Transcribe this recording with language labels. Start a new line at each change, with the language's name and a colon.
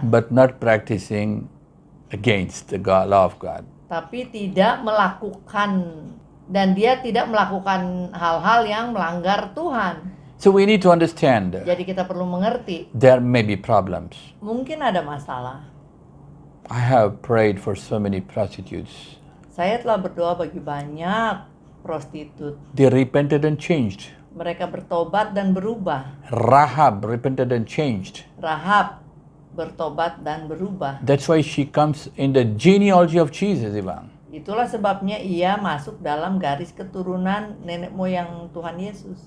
English: but not practicing against the law of God.
Indonesian: tapi tidak melakukan, dan dia tidak melakukan hal-hal yang melanggar Tuhan.
English: So we need to understand
Indonesian: Jadi kita perlu mengerti,
English: there may be problems.
Indonesian: mungkin ada masalah.
English: I have prayed for so many prostitutes.
Indonesian: Saya telah berdoa bagi banyak prostitut.
English: They repented and changed.
Indonesian: Mereka bertobat dan berubah.
English: Rahab repented and changed.
Indonesian: Rahab bertobat dan berubah.
English: That's why she comes in the genealogy of Jesus even.
Indonesian: Itulah sebabnya ia masuk dalam garis keturunan nenek moyang Tuhan Yesus.